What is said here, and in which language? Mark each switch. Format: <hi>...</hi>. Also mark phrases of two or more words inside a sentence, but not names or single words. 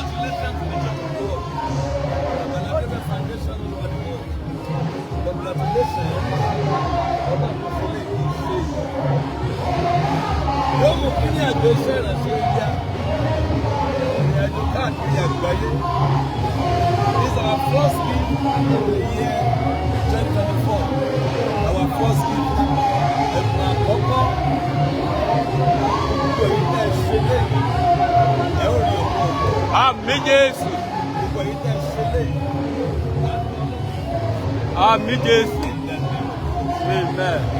<yo>Yóò mú kí ní àgbéṣẹ́ ìrànṣẹ́ yá ìrìnàjò káàkiri àgbáyé.</yo> <en>This is our first gift of the year 2024. Our first gift.</en> <yo>Ẹ̀bùn àkọ́kọ́ gbogbo yìí tẹ̀ ṣe léyìí ẹ̀ ò rí ọ̀pọ̀. Àmín Jésù. Gbogbo yìí tẹ̀ ṣe léyìí. Àmín Jésù. Amen.</yo>